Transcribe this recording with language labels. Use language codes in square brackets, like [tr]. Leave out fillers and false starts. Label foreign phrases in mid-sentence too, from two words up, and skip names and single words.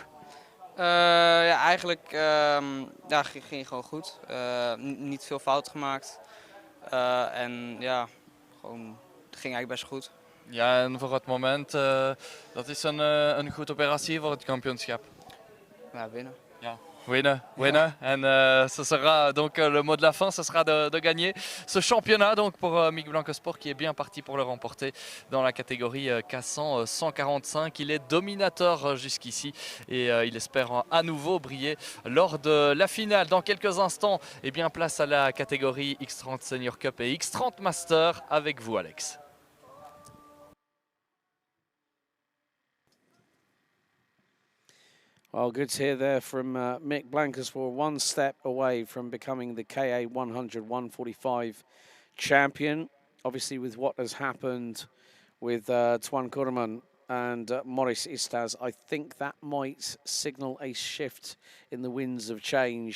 [nl] Ja, eigenlijk ging gewoon goed. Niet veel fouten gemaakt. En ja, gewoon, het ging eigenlijk best goed. Ja, en voor het moment, dat is een goede operatie voor het kampioenschap. Ja, winnen. Ja. Winnen. [fr] En ce sera donc le mot de la fin, ce sera de gagner ce championnat donc pour Mick Blankerspoor qui est bien parti pour le remporter dans la catégorie K100 145. Il est dominateur jusqu'ici et il espère à nouveau briller lors de la finale. Dans quelques instants, eh bien, place à la catégorie X30 Senior Cup et X30 Master avec vous, Alex. [en] Well, good to hear there from Mick Blankerspoor, one step away from becoming the KA 100 145 champion. Obviously, with what has happened with Twan Kurman and Maurice Eustace, I think that might signal a shift in the winds of change.